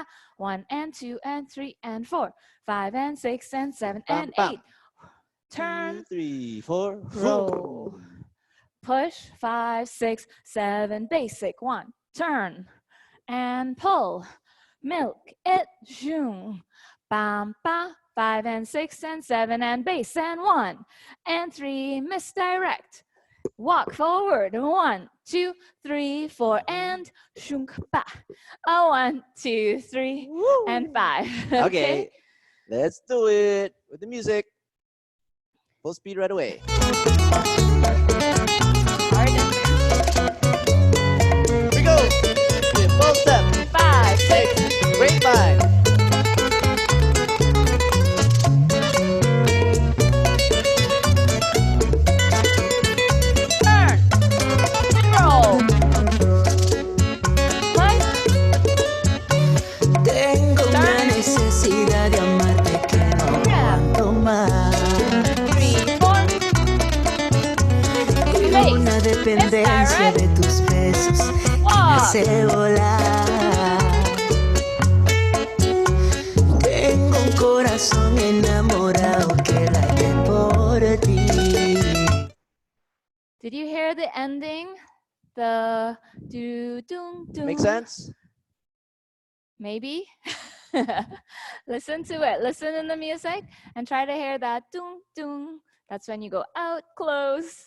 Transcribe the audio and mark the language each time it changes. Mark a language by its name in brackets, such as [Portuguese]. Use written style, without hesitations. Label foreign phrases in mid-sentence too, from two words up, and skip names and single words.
[English] 1 and 2 and 3 and 4. 5 and 6 and 7 and 8. Turn. 2, 3, 4. Roll. Push. 5, 6, 7. Basic. 1. Turn. And pull. Milk it. Zoom. Bam, ba, 5 and 6 and 7 and bass and 1 and 3, misdirect. Walk forward, 1, 2, 3, 4, and shunk ba. 1, 2, 3, and 5. Okay, let's do it with the music. Full speed right away. Here we go. Full step. 5, 6, grapevine. Turn. Roll. [Spanish] Tengo una necesidad de amarte que no aguanto más. [English] 3, 4. [Spanish] Y una dependencia de tus besos que me hace volar. Tengo un corazón enamorado que late por ti. [English] Did you hear the ending? The do doom doom. Make sense? Maybe. Listen to it. Listen in the music and try to hear that doom doom. That's when you go out close.